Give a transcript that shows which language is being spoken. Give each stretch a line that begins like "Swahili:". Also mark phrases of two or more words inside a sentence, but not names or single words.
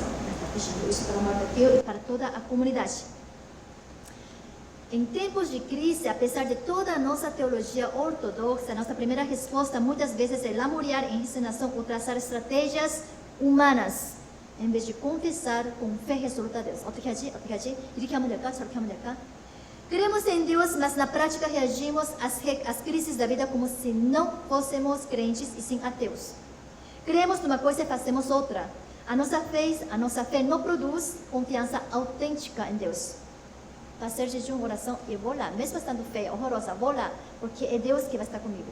Portuguese: Está pedindo isso para o Mardoqueu e para toda a comunidade. Em tempos de crise, apesar de toda a nossa teologia ortodoxa, nossa primeira resposta muitas vezes é lamuriar em ensinação ou traçar estratégias humanas, em vez de confessar com fé resoluta a Deus.
Korean: 어떻게 하지? 어떻게 하지? 이렇게 하면 될까? 저렇게 하면 될까?
Portuguese: Cremos em Deus, mas na prática reagimos às crises da vida como se não fôssemos crentes e sim ateus. Cremos numa coisa e fazemos outra. A nossa fé não produz confiança autêntica em Deus. Fazer jejum, oração, eu vou lá, mesmo estando feia, horrorosa, vou lá, porque é Deus que vai estar comigo.